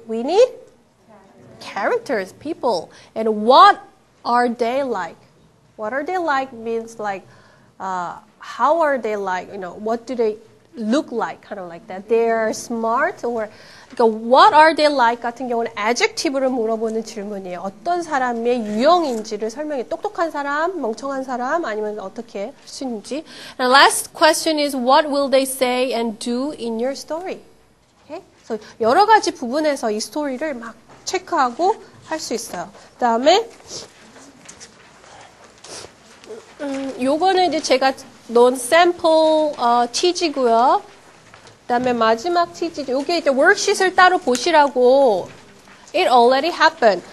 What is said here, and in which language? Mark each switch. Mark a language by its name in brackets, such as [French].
[English] We need characters, people. And what are they like? What are they like means like, how are they like? What do they look like? Kind of like that. They're smart or what are they like [Korean] 같은 경우는 adjective를 물어보는 질문이에요. 어떤 사람의 유형인지를 설명해. 똑똑한 사람, 멍청한 사람, 아니면 어떻게 할 수 있는지. [English] And last question is what will they say and do in your story? Okay? [Korean] So 여러 가지 부분에서 이 스토리를 막 체크하고 할 수 있어요. 그다음에 요거는 이제 제가 넣은 샘플 티지고요. 그다음에 마지막 티지 요게 이제 워크시트를 따로 보시라고 [English] it already happened.